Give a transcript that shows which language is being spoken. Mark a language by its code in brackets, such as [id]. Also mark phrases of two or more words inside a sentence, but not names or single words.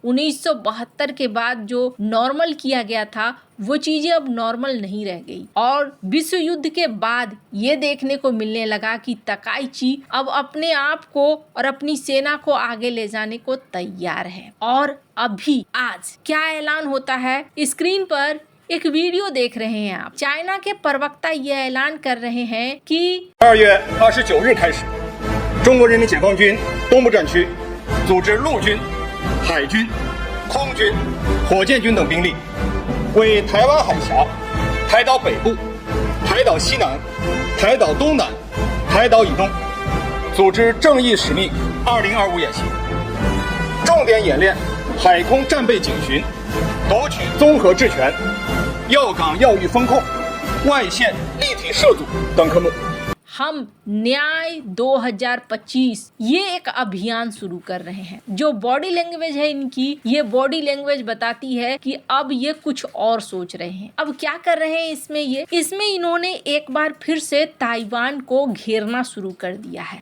[hi] 1972 के बाद जो नॉर्मल किया गया था वो चीजें अब नॉर्मल नहीं रह गई, और विश्व युद्ध के बाद ये देखने को मिलने लगा कि तकाइची अब अपने आप को और अपनी सेना को आगे ले जाने को तैयार है। और अभी आज क्या ऐलान होता है, स्क्रीन पर एक वीडियो देख रहे हैं आप। चाइना के प्रवक्ता ये ऐलान कर रहे हैं कि [zh] 2 月29日开始，中国人民解放军东部战区组织陆军、海军、空军、火箭军等兵力，为台湾海峡、台岛北部、台岛西南、台岛东南、台岛以东组织正义使命2025演习，重点演练海空战备警巡、夺取综合制权、要岗要域风控、外线立体涉阻等科目。 [hi] हम न्याय 2025 ये एक अभियान शुरू कर रहे हैं। जो [en] body language [hi] है इनकी, ये [en] body language [hi] बताती है कि अब ये कुछ और सोच रहे हैं। अब क्या कर रहे हैं इसमें इन्होंने एक बार फिर से ताइवान को घेरना शुरू कर दिया है।